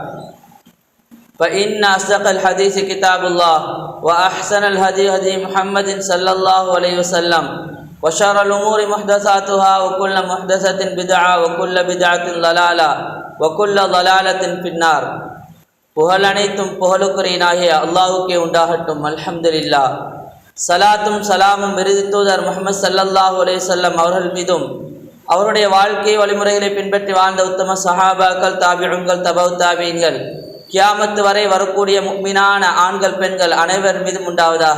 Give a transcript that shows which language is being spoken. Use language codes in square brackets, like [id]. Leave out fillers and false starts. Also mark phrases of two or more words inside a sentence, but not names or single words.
[ar] فإن أصدق الحديث كتاب الله وأحسن الهدي هدي محمد صلى الله عليه وسلم وشر الأمور محدثاتها وكل محدثة بدعة وكل بدعة ضلالة وكل ضلالة في النار [ta] புகழ் அனைத்தும் புகழுக்குரியனாகிய அல்லாஹுக்கே உண்டாகட்டும். அல்ஹம்துலில்லாஹ். சலாத்தும் சலாமும் விருது தூதர் முஹம்மது [ar] صلى الله عليه وسلم [ta] அவர்கள் மீதும் அவருடைய வாழ்க்கை வழிமுறைகளை பின்பற்றி வாழ்ந்த உத்தம சஹாபாக்கள், தாபிஊன்கள், தபவு தாபீன்கள், கியாமத்து வரை வரக்கூடிய முஃமினான ஆண்கள் பெண்கள் அனைவர் மீதும் உண்டாவதாக.